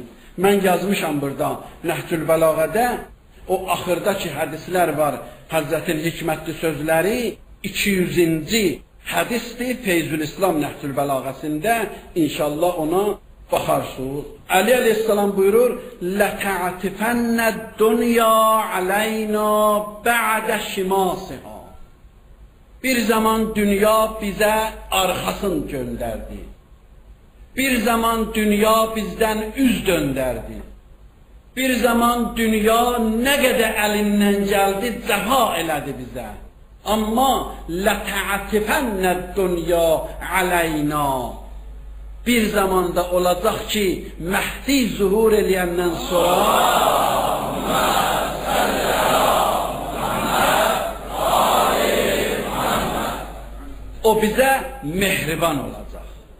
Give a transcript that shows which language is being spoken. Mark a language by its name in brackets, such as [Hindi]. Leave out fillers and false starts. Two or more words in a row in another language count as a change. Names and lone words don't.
[Azerbaijani] Mən yazmışam burada Nəhcül Bəlağədə, o axırdakı hədislər var, Həzrətin hikmətli sözləri 200-ci hədisdir Feyzül İslam Nəhcül Bəlağəsində, inşallah ona baxarsınız. Əli əleyhissalam buyurur, [Arabic] لَتَعْتِفَنَّ الدُّنْيَا عَلَيْنَا بَعْدَ شِمَاسِهَا. [Azerbaijani] Bir zaman dünya bizə arxasını göndərdi. Bir zaman dünya bizdən üz döndərdi. Bir zaman dünya nə qədər əlindən gəldi, cəfa elədi bizə. [Arabic] Amma لَتَعْتِفَنَّ الدُّنْيَا عَلَيْنَا. [Azerbaijani] Bir zamanda olacaq ki, Məhdi zuhur eləyəndən sonra o bizə mehriban olacaq.